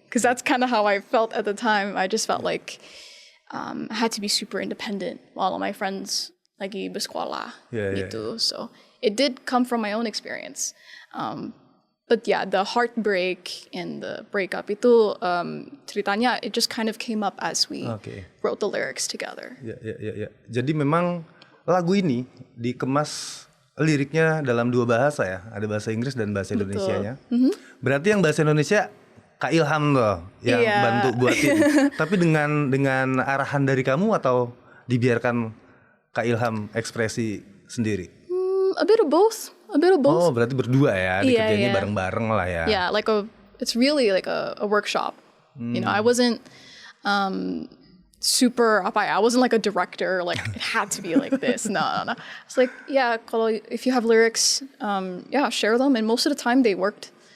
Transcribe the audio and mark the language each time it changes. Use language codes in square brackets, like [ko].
[en] Because that's kind of how I felt at the time. I just felt like I had to be super independent while all my friends [id] lagi bersekolah gitu. [en] So it did come from my own experience. But the heartbreak and the breakup [id] itu ceritanya [en] it just kind of came up as we wrote the lyrics together. [id] Ya. Jadi memang lagu ini dikemas liriknya dalam 2 bahasa ya, ada bahasa Inggris dan bahasa Indonesianya. Berarti yang bahasa Indonesia Kak Ilham tuh yang bantu buatin. Tapi dengan arahan dari kamu atau dibiarkan Kak Ilham ekspresi sendiri? [en] A bit of both. [id] Oh, berarti berdua ya, dikerjainnya bareng-bareng lah ya. [en] Yeah, it's really like a workshop. I wasn't super I wasn't like a director, like it had to be like this. No. It's like, if you have lyrics, share them, and most of the time they worked.